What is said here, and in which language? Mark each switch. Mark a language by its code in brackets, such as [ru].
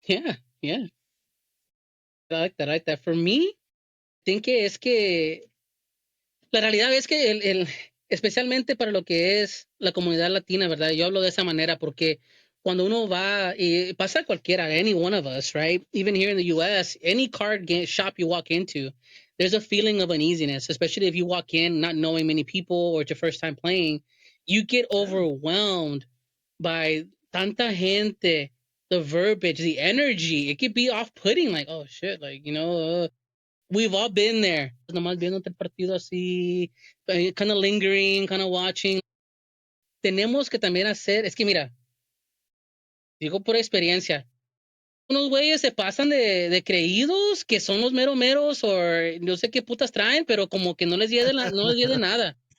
[en] Yeah. I like that. For me, think [es] que es que la realidad es que especialmente para lo que es la comunidad latina, ¿verdad? Yo hablo de esa manera porque cuando uno va, y pasa cualquiera, [en] any one of us, right? Even here in the US, any card shop you walk into, there's a feeling of uneasiness, especially if you walk in not knowing many people or it's your first time playing. You get overwhelmed by [es] tanta gente, [en] the verbiage, the energy, it could be off-putting. Like, oh shit, like, we've all been there. [es] Nomás viéndote el partido así, [en] kind of lingering, kind of watching. [es] Tenemos que también hacer, es que mira, digo por experiencia, unos güeyes se pasan de creídos que son los meros o no sé qué putas traen, pero como que no les lleve nada.